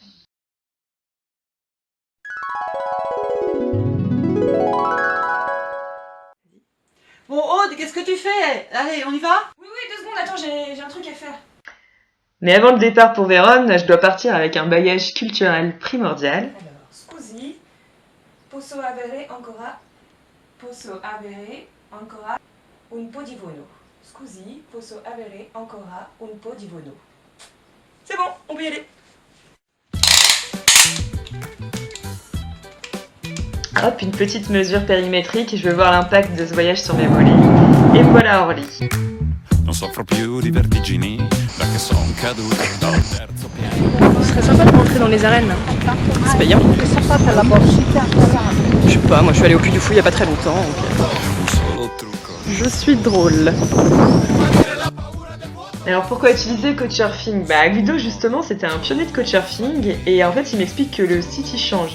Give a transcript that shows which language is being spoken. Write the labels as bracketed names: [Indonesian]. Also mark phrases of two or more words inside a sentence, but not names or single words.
[French] Bon Aude, qu'est-ce que tu fais? Allez, on y va? Oui, 2 secondes, attends, j'ai un truc à faire. Mais avant le départ pour Vérone, je dois partir avec un bagage culturel primordial. Alors, [Italian] scusi, posso avere ancora un po' di vino. Scusi, posso avere ancora un po' di vino. [French] C'est bon, on peut y aller. Hop, une petite mesure périmétrique, je veux voir l'impact de ce voyage sur mes mollets. Et voilà Orly. [Italian] Non soffro più di vertigini, da che son caduto dal terzo piano. [French] Ce serait sympa de rentrer dans les arènes. C'est payant. Je sais pas, moi je suis allée au Puy du Fou il y a pas très longtemps. Je suis drôle. Alors pourquoi utiliser Couchsurfing? Guido justement c'était un pionnier de Couchsurfing et en fait il m'explique que le site il change.